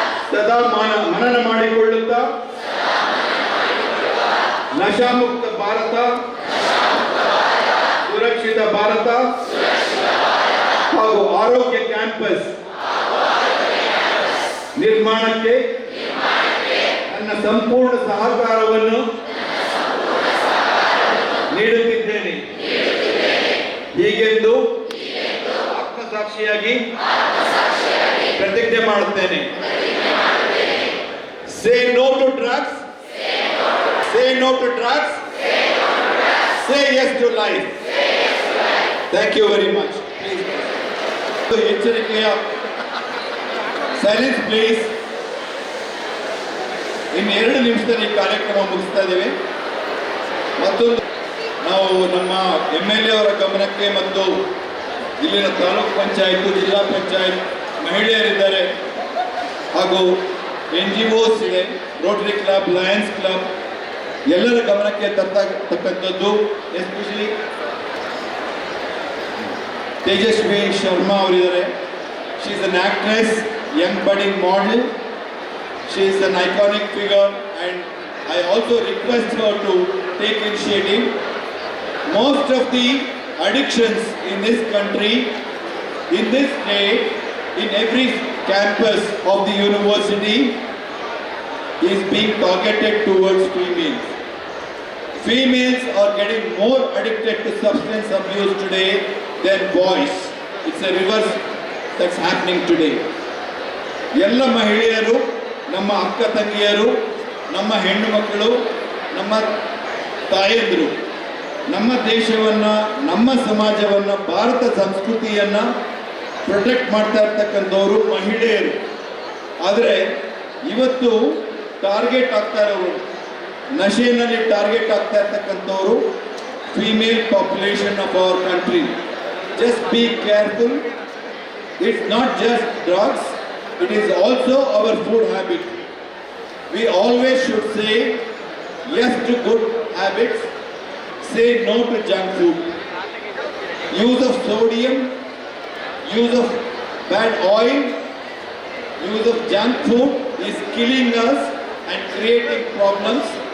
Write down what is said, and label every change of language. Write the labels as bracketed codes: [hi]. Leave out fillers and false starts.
[kn] ಸದಾ ಮನನ ಮಾಡಿಕೊಳ್ಳುತ್ತಾ ನಶಾಮುಕ್ತ ಭಾರತ, ಸುರಕ್ಷಿತ ಭಾರತ ಹಾಗೂ ಆರೋಗ್ಯ ಕ್ಯಾಂಪಸ್ ನಿರ್ಮಾಣಕ್ಕೆ ನನ್ನ ಸಂಪೂರ್ಣ ಸಹಕಾರವನ್ನು ನೀಡುತ್ತಿದ್ದೇನೆ. ಹೀಗೆಂದು ಆತ್ಮಸಾಕ್ಷಿಯಾಗಿ ಪ್ರತಿಜ್ಞೆ ಮಾಡುತ್ತೇನೆ. [en] Say no to drugs. Say no to drugs. Say yes to life. Thank you very much. Please. ಎಚ್ಚರಿಕೆಯ silence please. [kn] ಇನ್ನು 2 ನಿಮಿಷದಲ್ಲಿ ಈ ಕಾರ್ಯಕ್ರಮ ಮುಗಿಸ್ತಾ ಇದ್ದೇವೆ. ಮತ್ತೊಂದು ನಾವು ನಮ್ಮ MLA ಅವರ ಗಮನಕ್ಕೆ ಮತ್ತು ಇಲ್ಲಿನ ತಾಲೂಕು ಪಂಚಾಯತ್, ಜಿಲ್ಲಾ ಪಂಚಾಯತ್, ಮಹಿಳೆಯರಿದ್ದಾರೆ ಹಾಗೂ NGOs ಇದೆ, ರೋಟರಿ ಕ್ಲಬ್, ಲಯನ್ಸ್ ಕ್ಲಬ್, ಎಲ್ಲರ ಗಮನಕ್ಕೆ ತಕ್ಕಂಥದ್ದು ಎಸ್ಪೆಷಲಿ ತೇಜಸ್ವಿ ಶರ್ಮಾ ಅವರಿದ್ದಾರೆ. [en] She is an actress, young budding model. She is an iconic figure and I also request her to take initiative. Most of the addictions in this country, in this state, in every campus of the university is being targeted towards females. Females are getting more addicted to substance abuse today than boys. It's a reverse that's happening today. [kn] ಎಲ್ಲ ಮಹಿಳೆಯರು, ನಮ್ಮ ಅಕ್ಕ ತಂಗಿಯರು, ನಮ್ಮ ಹೆಣ್ಣು ಮಕ್ಕಳು, ನಮ್ಮ ತಾಯಂದಿರು ನಮ್ಮ ದೇಶವನ್ನು, ನಮ್ಮ ಸಮಾಜವನ್ನು, ಭಾರತ ಸಂಸ್ಕೃತಿಯನ್ನು ಪ್ರೊಟೆಕ್ಟ್ ಮಾಡ್ತಾ ಇರ್ತಕ್ಕಂಥವರು ಮಹಿಳೆಯರು. ಆದರೆ ಇವತ್ತು ಟಾರ್ಗೆಟ್ ಆಗ್ತಾ ಇರೋರು, ನಶೆಯಲ್ಲಿ ಟಾರ್ಗೆಟ್ ಆಗ್ತಾ ಇರ್ತಕ್ಕಂಥವರು [en] Female population of our country. Just be careful. It's not just drugs, it is also our food habit. We always should say yes to good habits, say no to junk food. Use of sodium, use of bad oil, use of junk food is killing us and creating problems.